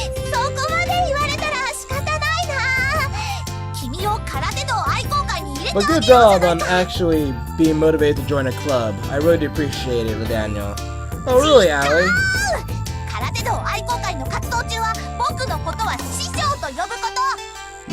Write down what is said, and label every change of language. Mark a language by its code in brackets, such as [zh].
[ja] そこまで言われたら仕方ないな。君を空手道愛好会に入れて [en] Well, good job on actually being motivated to join a club. I really do appreciate it, Daniel. Oh, really, Aoi? [ja] 空手道愛好会の活動中は僕のことは師匠と呼ぶこと。